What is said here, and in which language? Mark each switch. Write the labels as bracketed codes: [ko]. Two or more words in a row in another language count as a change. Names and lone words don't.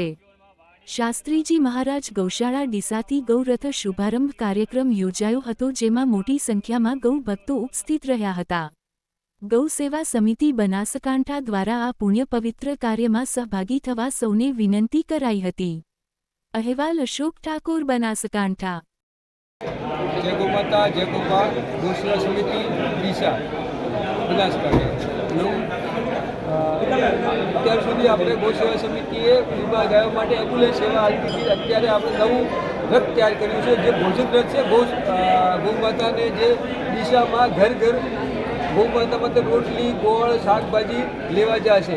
[gu] શાસ્ત્રીજી મહારાજ ગૌશાળા ડીસાથી ગૌરથ શુભારંભ કાર્યક્રમ યોજાયો હતો, જેમાં મોટી સંખ્યામાં ગૌ ભક્તો ઉપસ્થિત રહ્યા હતા। ગૌ સેવા સમિતિ બનાસકાંઠા દ્વારા આ પુણ્ય પવિત્ર કાર્યમાં સહભાગી થવા સૌને વિનંતી કરાઈ હતી। અહેવાલ અશોક ઠાકોર, બનાસકાંઠા। [hi] जय गौ माता, जय गौपा, गौ सेवा समिति ડીસા બનાસકાંઠા। [gu] અત્યાર સુધી આપણે ગૌ સેવા સમિતિએ વીમા ગાયો માટે એમ્બ્યુલન્સ સેવા આપી હતી। અત્યારે આપણે નવું રથ તૈયાર કર્યું છે, જે ભોજન રથ છે। ગૌ માતાને જે ડીસામાં ઘર ઘર ગૌ માતા માટે રોટલી ગોળ શાકભાજી લેવા જશે।